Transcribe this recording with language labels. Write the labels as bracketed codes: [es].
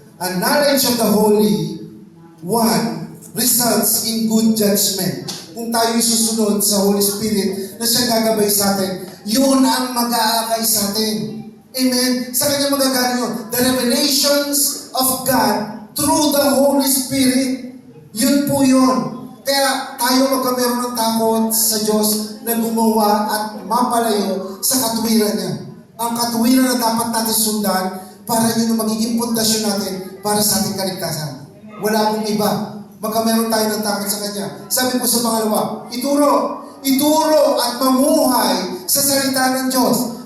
[en] And knowledge of the Holy One results in good judgment. [tl] Kung tayo susunod sa Holy Spirit na siya gagabay sa atin, yun ang mag-aakay sa atin. Amen? Sa kanya magagano yun. [en] The revelations of God through the Holy Spirit, [tl] yun po yun. Kaya tayo magkameron ng takot sa Diyos na gumawa at mapalayo sa katuwiran niya. Ang katuwiran na dapat natin sundan para yun ang magiging pundasyon natin para sa ating kaligtasan. Wala pong iba. Magkameron tayo ng takot sa Kanya. Sabi po sa pangalawa, ituro at mamuhay sa salita ng Diyos.